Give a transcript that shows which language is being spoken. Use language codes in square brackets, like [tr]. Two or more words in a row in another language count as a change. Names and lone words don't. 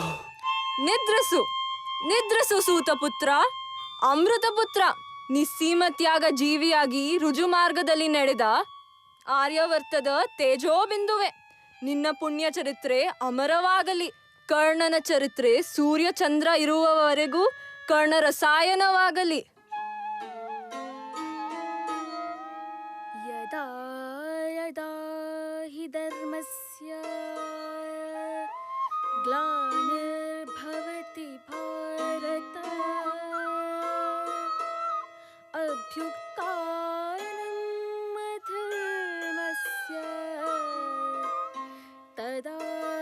[kn] ನಿದ್ರಿಸು, ನಿದ್ರಿಸು ಸೂತಪುತ್ರ, ಅಮೃತಪುತ್ರ. ನಿಸ್ಸೀಮ ತ್ಯಾಗ ಜೀವಿಯಾಗಿ ರುಜು ಮಾರ್ಗದಲ್ಲಿ ನಡೆದ ಆರ್ಯವರ್ತದ ತೇಜೋಬಿಂದುವೆ. ನಿನ್ನ ಪುಣ್ಯ ಚರಿತ್ರೆ ಅಮರವಾಗಲಿ. ಕರ್ಣನ ಚರಿತ್ರೆ ಸೂರ್ಯ ಚಂದ್ರ ಇರುವವರೆಗೂ ಕರ್ಣರ ಸಾಯನವಾಗಲಿ. [sa] ಯದಾ ಯದಾ ಹಿ ಧರ್ಮಸ್ಯ ಗ್ಲಾನಿರ್ಭವತಿ ಭಾರತ ಅಭ್ಯುತ್ಥಾನಂ ಅಧರ್ಮಸ್ಯ ತದಾ